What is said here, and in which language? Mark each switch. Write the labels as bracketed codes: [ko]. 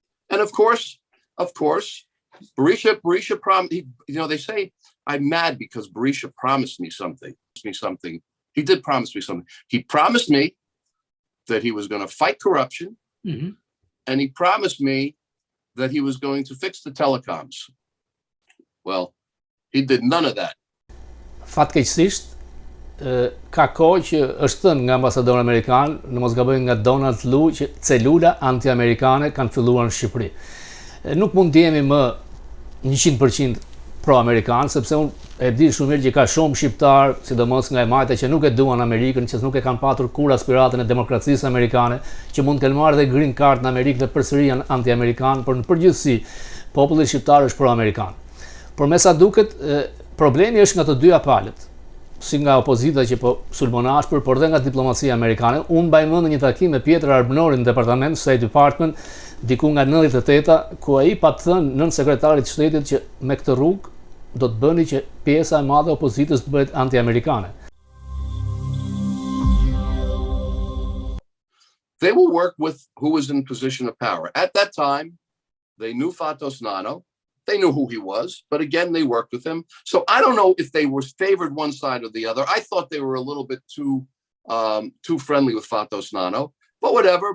[en] And of course, Berisha promised, they say I'm mad because Berisha promised me something. He did promise me something. He promised me that he was going to fight corruption. Mm-hmm. And he promised me that he was going to fix the telecoms. Well, he did none of that. [sq] Fatkeqësisht, ka kohë që është thënë nga ambasadori amerikan, në mos gaboj nga Donald Lu, që celula anti-amerikane kanë filluar në Shqipëri. Nuk mund të jemi më 100% pro-amerikan, sepse unë e di shumë mirë që ka shumë shqiptar, sidomos nga e majta, që nuk e duan Amerikën, që nuk e kanë patur kur aspiratën e demokracisë amerikane, që mund të kenë marrë dhe green card në Amerikë dhe përsëri janë anti-amerikan, por në përgjithësi populli shqiptar është pro-amerikan. Por me sa duket, problemi është nga të dyja palët, si nga opozita që po sulmonash, por dhe nga diplomacia amerikane. Unë mbaj mend një takim me Pjetër Arbënorin në Departament State Department diku nga 98, ku ai pa të thënë nën sekretarit të shtetit që me këtë rrugë do të bëni që pjesa e madhe e opozitës të bëhet anti-amerikane. [en] They will work with who was in position of power. At that time, they knew Fatos Nano. They knew who he was, but again, they worked with him. So I don't know if they were favored one side or the other. I thought they were a little bit too friendly with Fatos Nano, but whatever.